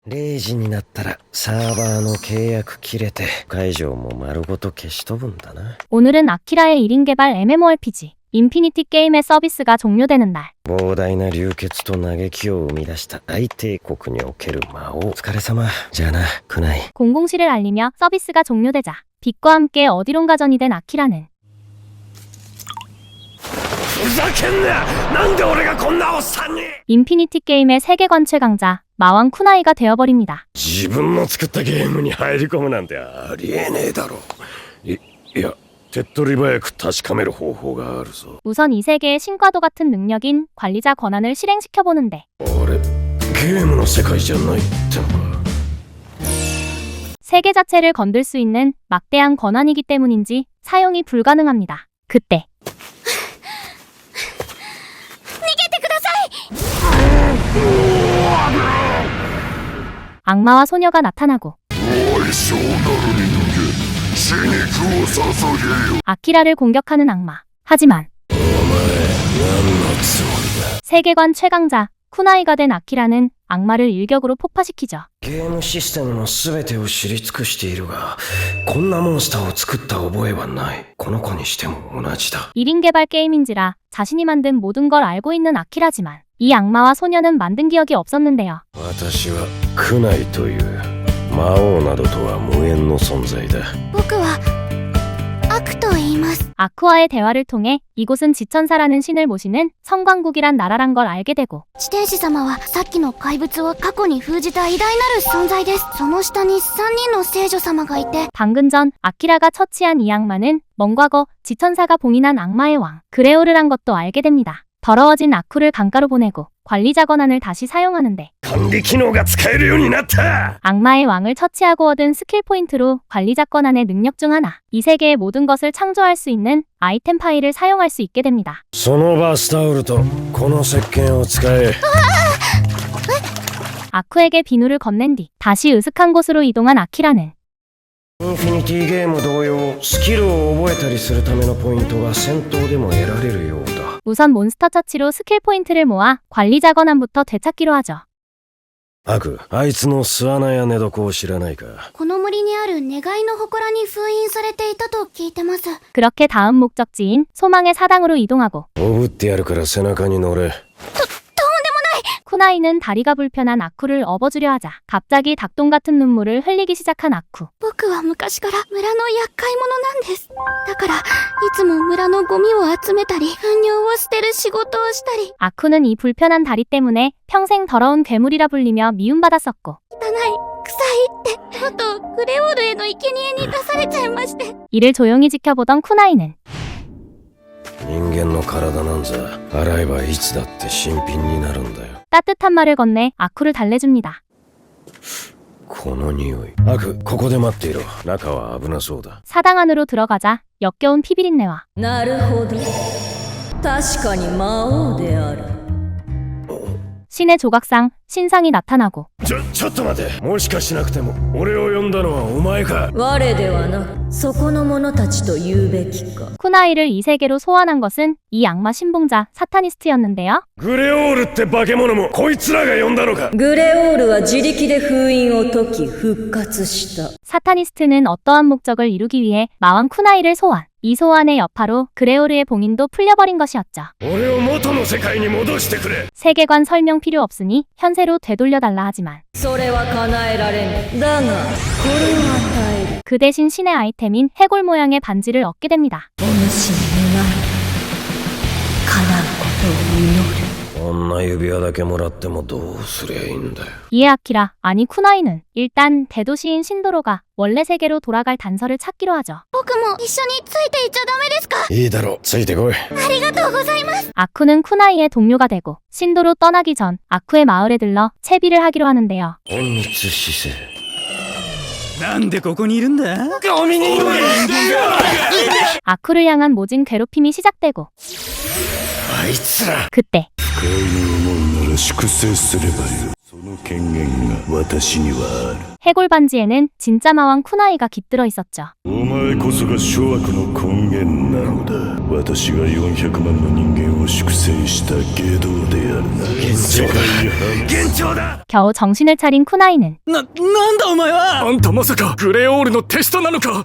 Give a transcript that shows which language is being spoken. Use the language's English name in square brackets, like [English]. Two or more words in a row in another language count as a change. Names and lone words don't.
[Japanese] 0 時になったらサーバーの契約切れて会場も丸ごと消し飛ぶんだな。 [Korean] 오늘은 아키라의 1인 개발 MMORPG 인피니티 게임의 서비스가 종료되는 날. [Japanese] 膨大な流血と嘆きを生み出した大帝国における魔王。お疲れ様。じゃあな、クナイ。 [Korean] 공공실을 알리며 서비스가 종료되자 빛과 함께 어디론가 전이 된 아키라는 [Japanese] ふざけんな！なんで俺がこんなおっさんに！ [Korean] 인피니티 게임의 세계관 최강자 마왕 쿠나이가 되어버립니다. [Japanese] 自分の作ったゲームに入り込むなんてありえねえだろ。いや、手っ取り早く確かめる方法があるぞ。 [Korean] 우선 이 세계의 신과도 같은 능력인 관리자 권한을 실행시켜보는데 [Japanese] あれ、ゲームの世界じゃないってのか。 [Korean] 세계 자체를 건들 수 있는 막대한 권한이기 때문인지 사용이 불가능합니다. 그때 악마와 소녀가 나타나고 아키라를 공격하는 악마. 하지만 세계관 최강자 쿠나이가 된 아키라는 악마를 일격으로 폭파시키죠. [Japanese] ゲームシステムの全てを知り尽くしているが、こんなモンスターを作った覚えはない。この子にしても同じだ。 [Korean] 1인 개발 게임인지라 자신이 만든 모든 걸 알고 있는 아키라지만 이 악마와 소녀는 만든 기억이 없었는데요. [Japanese] 私はクナイという魔王などとは無縁の存在だ。僕はアクと言います。 [Korean] 아크와의 대화를 통해 이곳은 지천사라는 신을 모시는 성광국이란 나라란 걸 알게 되고 [Japanese] 地天使様はさっきの怪物を過去に封じた偉大なる存在です。その下に3人の聖女様がいて [Korean] 방금 전 아키라가 처치한 이 악마는 먼 과거 지천사가 봉인한 악마의 왕 그레오르란 것도 알게 됩니다. 더러워진 아쿠를 강가로 보내고 관리자 권한을 다시 사용하는데 [Japanese] 管理機能が使えるようになった。 [Korean] 악마의 왕을 처치하고 얻은 스킬 포인트로 관리자 권한의 능력 중 하나 이 세계의 모든 것을 창조할 수 있는 아이템 파일을 사용할 수 있게 됩니다. [Japanese] そのバスタオルとこの石鹸を使え。 [Korean] 아쿠에게 비누를 건넨 뒤 다시 으슥한 곳으로 이동한 아키라는 [Japanese] インフィニティゲーム同様、スキルを覚えたりするためのポイントが戦闘でも得られるようだ。 [Korean] 우선 몬스터 처치로 스킬 포인트를 모아 관리자 권한부터 되찾기로 하죠. [Japanese] アク、あいつの巣穴や寝床を知らないか。この森にある願いの祠に封印されていたと聞いてます。 [Korean] 그렇게 다음 목적지인 소망의 사당으로 이동하고 [Japanese] おぶってやるから背中に乗れ。 [Korean] 쿠나이는 다리가 불편한 아쿠를 업어주려 하자 갑자기 닭똥 같은 눈물을 흘리기 시작한 아쿠. [Japanese] 僕は昔から村の厄介者なんです。だからいつも村のゴミを集めたり糞尿を捨てる仕事をしたり [Korean] 아쿠는 이 불편한 다리 때문에 평생 더러운 괴물이라 불리며 미움받았었고 [Japanese] 汚い臭いって元グレオールへの生贄に出されちゃいまして [Korean] 이를 조용히 지켜보던 쿠나이는 [Japanese] 人間の体なんざ洗えばいつだって新品になるんだよ。 [Korean] 따뜻한 말을 건네 아쿠를 달래줍니다. [Japanese] この匂い。アク、ここで待っていろ。中は危なそうだ。 [Korean] 사당 안으로 들어가자 역겨운 피비린내와 [Japanese] なるほど。確かに魔王である。 [Korean] 신의 조각상 신상이 나타나고 [Japanese] ちょっと待て。もしかしなくても俺を呼んだのはお前か。我ではなく、そこの者たちと言うべきか。 [Korean] 쿠나이를 이 세계로 소환한 것은 이 악마 신봉자 사타니스트였는데요. [Japanese] グレオールって化け物もこいつらが呼んだのか。グレオールは自力で封印を解き復活した。 [Korean] 사타니스트는 어떠한 목적을 이루기 위해 마왕 쿠나이를 소환. 이 소환의 여파로 그레오르의 봉인도 풀려버린 것이었죠. [Japanese] 俺を元の世界に戻してくれ。 [Korean] 세계관 설명 필요 없으니 현세로 되돌려달라 하지만 [Japanese] それは叶えられぬ。だが、これを与える。 [Korean] 그 대신 신의 아이템인 해골 모양의 반지를 얻게 됩니다. [Japanese] お主に願い、叶うことを祈る。こんな指輪だけもらってもどうすりゃいいんだよ。 [Korean] 이에 아키라, 아니 쿠나이는 일단 대도시인 신도로가 원래 세계로 돌아갈 단서를 찾기로 하죠. [Japanese] 僕も一緒についていっちゃダメですか。いいだろう、ついてこい。ありがとうございます。 [Korean] 아쿠는 쿠나이의 동료가 되고 신도로 떠나기 전 아쿠의 마을에 들러 채비를 하기로 하는데요. [Japanese] 隠密姿勢。なんでここにいるんだ？ [Korean] 아쿠를 향한 모진 괴롭힘이 시작되고 [Japanese] あいつら。 [Korean] 그때 [Japanese] 不快に思うなら粛清すればよい。その権限が私にはある。 [Korean] 해골 반지에는 진짜 마왕 쿠나이가 깃들어 있었죠. [Japanese] お前こそが諸悪の根源なのだ。私が400万の人間を粛清した外道であるな。世界反幻聴だ。 [Korean] 겨우 정신을 차린 쿠나이는 [Japanese] なんだお前は。あんたまさかグレオールの手下なのか。